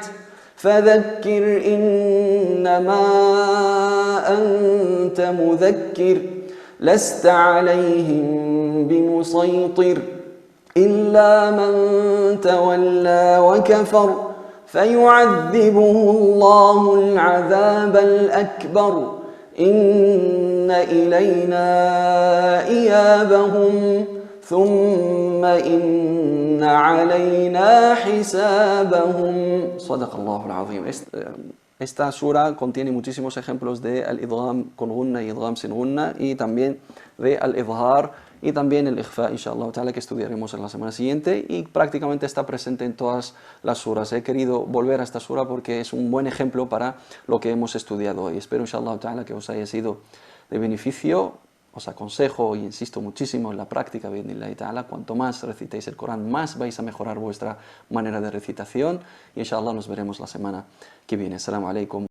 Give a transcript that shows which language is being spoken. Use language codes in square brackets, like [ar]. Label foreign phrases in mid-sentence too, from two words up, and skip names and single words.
[ar] فَذَكِّرْ إِنَّمَا أَنْتَ مُذَكِّرٌ لست عليهم بمسيطر إلا من تولى وكفر فيعذبه الله العذاب الأكبر إن إلينا إيابهم ثم إن علينا حسابهم صدق الله العظيم. [es] Esta sura contiene muchísimos ejemplos de al-idgham con gunna y idgham sin gunna y también de al-idhar y también el ikhfa, [ar] إن شاء الله تعالى, [es] que estudiaremos en la semana siguiente y prácticamente está presente en todas las suras. He querido volver a esta sura porque es un buen ejemplo para lo que hemos estudiado hoy. Espero, [ar] إن شاء الله تعالى, [es] que os haya sido de beneficio. Os aconsejo y insisto muchísimo en la práctica, [ar] بإذن الله تعالى. [es] Cuanto más recitéis el Corán, más vais a mejorar vuestra manera de recitación y inshallah nos veremos la semana que viene. [ar] السلام عليكم.